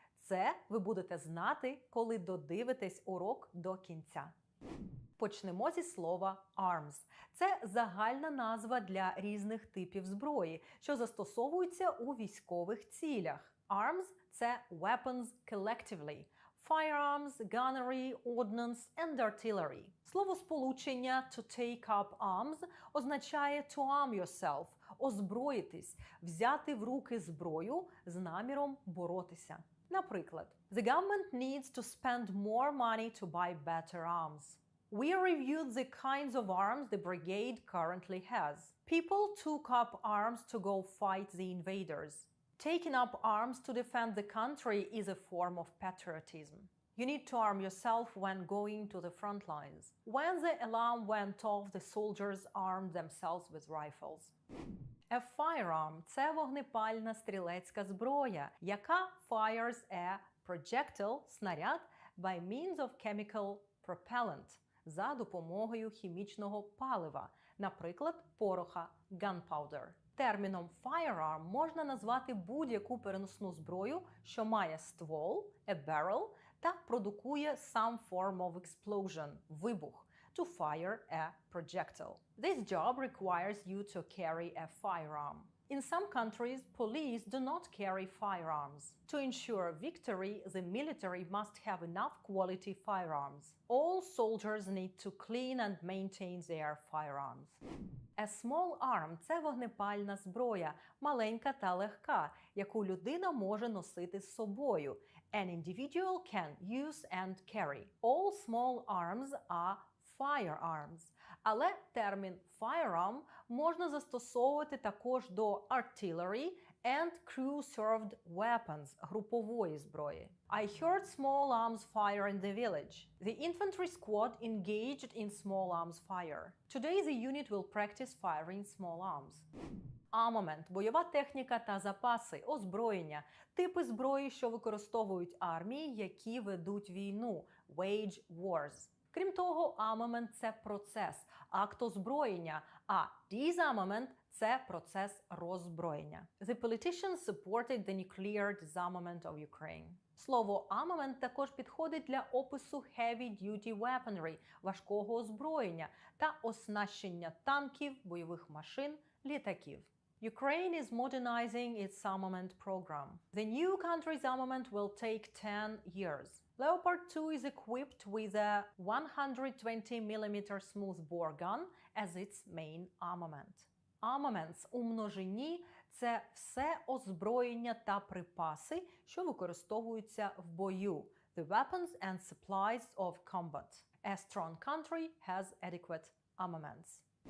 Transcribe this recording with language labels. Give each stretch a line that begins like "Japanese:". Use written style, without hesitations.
Ukrainian: Це ви будете знати, коли додивитесь урок до кінця. Почнемо зі слова arms. Це загальна назва для різних типів зброї, що застосовуються у військових цілях.
English: Arms – це weapons collectively. Firearms, gunnery, ordnance and artillery.
Ukrainian: Словосполучення
English: to take up arms
Ukrainian: означає
English: to arm yourself
Ukrainian: – озброїтись, взяти в руки зброю з наміром боротися. Наприклад,
English: the government needs to spend more money to buy better arms. We reviewed the kinds of arms the brigade currently has. People took up arms to go fight the invaders. Taking up arms to defend the country is a form of patriotism. You need to arm yourself when going to the front lines. When the alarm went off, the soldiers armed themselves with rifles.
Ukrainian: A firearm – це вогнепальна стрілецька зброя, яка
English: fires a projectile
Ukrainian: – снаряд
English: by means of chemical propellant
Ukrainian: – за допомогою хімічного палива, наприклад, пороха gunpowder. Терміном firearm можна назвати будь-яку переносну зброю, що має ствол, a barrel, та продукує
English: some form of explosion
Ukrainian: – вибух,
English: to fire a projectile. This job requires you to carry a firearm. In some countries, police do not carry firearms. To ensure victory, the military must have enough quality firearms. All soldiers need to clean and maintain their firearms.
Ukrainian: A small arm – це вогнепальна зброя, маленька та легка, яку людина може носити з собою.
English: An individual can use and carry. All small arms are firearms.
Ukrainian: Але термін firearm можна застосовувати також до
English: artillery and crew-served weapons
Ukrainian: – групової зброї.
English: I heard small arms fire in the village. The infantry squad engaged in small arms fire. Today the unit will practice firing small arms.
Ukrainian: Armament – бойова техніка та запаси, озброєння, типи зброї, що використовують армії, які ведуть війну –
English: wage wars.
Ukrainian: Крім того, armament – це процес, акт озброєння, а disarmament – це процес роззброєння.
English: The politicians supported the nuclear disarmament of Ukraine.
Ukrainian: Слово armament також підходить для опису
English: heavy-duty weaponry
Ukrainian: – важкого озброєння та оснащення танків, бойових машин, літаків.
English: Ukraine is modernizing its armament program. The new country's armament will take 10 years. Leopard 2 is equipped with a 120mm smoothbore gun as its main armament.
Ukrainian: Armaments у множині – це все озброєння та припаси, що використовуються в бою.
English: The weapons and supplies of combat. A strong country has adequate armaments.